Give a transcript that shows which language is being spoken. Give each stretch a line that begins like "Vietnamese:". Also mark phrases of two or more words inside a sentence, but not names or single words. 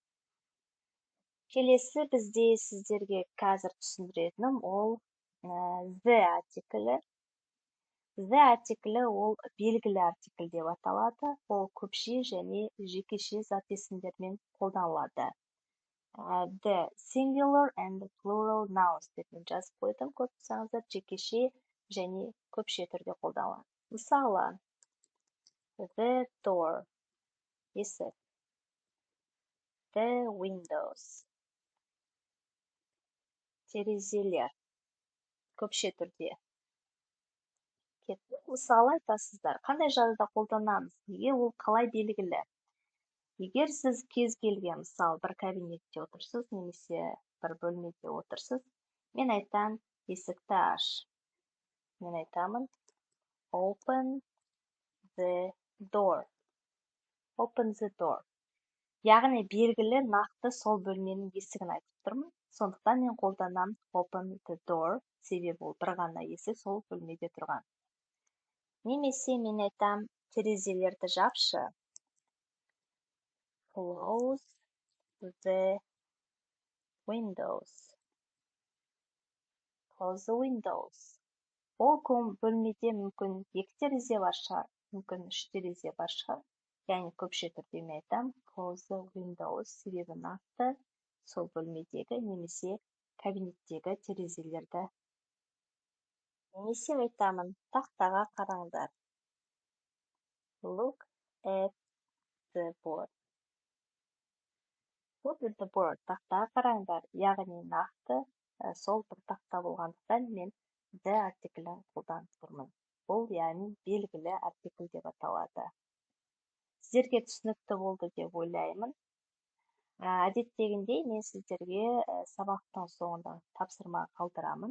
Kazakh: Келесі бізде сіздерге қазір түсіндіретінім ол the артиклі. The артиклі ол белгілі артикль деп аталады. Ол көпше және жекеше зат есімдермен қолданылады.
English: The singular and the plural nouns
Kazakh: деп мен жазып қойдым. Көріп тұрсаңыздар, жекеше және көпше түрде қолданылады. Мысалы,
English: the door, есік. The windows,
Kazakh: терезелер, көпше түрде. Мысалы, айтасыздар, қандай жағдайда қолданамыз? Неге ол қалай белгілі? Егер сіз кез келген, мысалы, бір кабинетте отырсыз, немесе бір бөлмеде отырсыз, мен айтам, есікті аш. Мен айтамын,
English: open the door. Open the door.
Kazakh: Яғни белгілі нақты сол бөлменің есігін айтып тұрмын. Сондықтан мен қолданам
English: open the door,
Kazakh: себебі ол бір ғана есік сол бөлмеде тұрған. Немесе мен айтам, терезелерді жапшы.
English: Close the windows. Close the windows.
Kazakh: Ол бөлмеде мүмкін 2 терезе бар шығар, мүмкін 3 терезе бар шығар. Яғни көпше түрде мен айтам
English: close the windows,
Kazakh: себебі нақты сол бөлмедегі немесе кабинеттегі терезелерді. Немесе айтамын, тақтаға қараңдар.
English: Look at the board. Look at the board.
Kazakh: Тақтаға қараңдар. Яғни нақты сол бір тақта болғандықтан мен the артиклін қолданып тұрмын. Бұл яғни белгілі артикль деп аталады. Сіздерге түсінікті болды деп ойлаймын. Әдеттегіндей мен сіздерге сабақтың соңында тапсырма қалдырамын.